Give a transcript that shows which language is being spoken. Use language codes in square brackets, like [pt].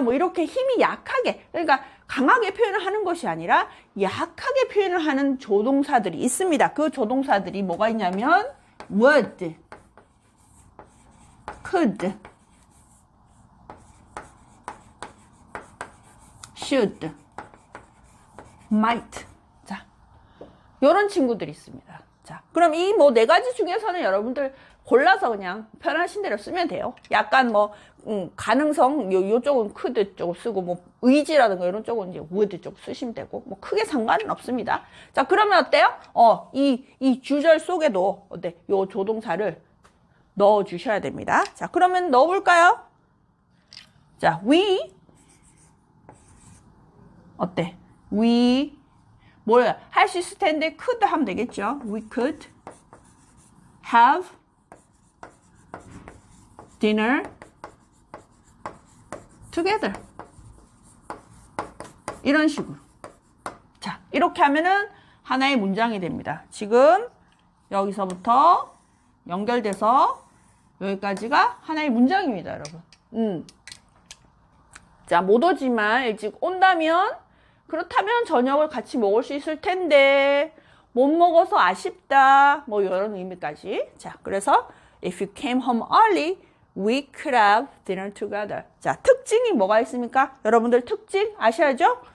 [ko] 뭐 이렇게 힘이 약하게, 그러니까 강하게 표현을 하는 것이 아니라 약하게 표현을 하는 조동사들이 있습니다. 그 조동사들이 뭐가 있냐면 [en] would, could, should, might. [ko] 자, 요런 친구들이 있습니다. 자, 그럼 이 뭐 네 가지 중에서는 여러분들 골라서 그냥 편하신 대로 쓰면 돼요. 약간 뭐 가능성 요쪽은 could 쪽 쓰고 뭐 의지라든가 이런 쪽은 이제 would 쪽 쓰시면 되고 뭐 크게 상관은 없습니다. 자, 그러면 어때요? 이 주절 속에도 어때? 요 조동사를 넣어 주셔야 됩니다. 자, 그러면 넣어 볼까요? 자, we 어때? we 뭘 할 수 있을 텐데 could 하면 되겠죠. [en] We could have dinner together. [ko] 이런 식으로. 자, 이렇게 하면은 하나의 문장이 됩니다. 지금 여기서부터 연결돼서 여기까지가 하나의 문장입니다, 여러분. 자, 못 오지만 일찍 온다면 그렇다면 저녁을 같이 먹을 수 있을 텐데 못 먹어서 아쉽다. 뭐 이런 의미까지. 자, 그래서 [en] if you came home early, we could have dinner together. [ko] 자, 특징이 뭐가 있습니까? 여러분들 특징 아셔야죠?